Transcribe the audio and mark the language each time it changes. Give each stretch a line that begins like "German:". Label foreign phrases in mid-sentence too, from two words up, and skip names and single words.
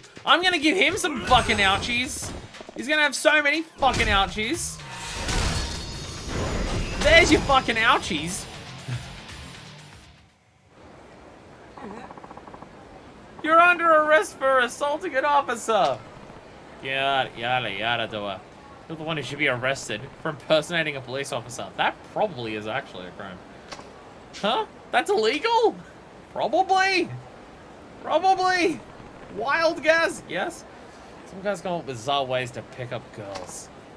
English: I'm gonna give him some fucking ouchies. He's gonna have so many fucking ouchies. There's your fucking ouchies. You're under arrest for assaulting an officer. Yada, yada, yada, doa. You're the one who should be arrested for impersonating a police officer. That probably is actually a crime. Huh? That's illegal? Probably. Probably. Wild guess. Yes. Some guys come up with bizarre ways to pick up girls.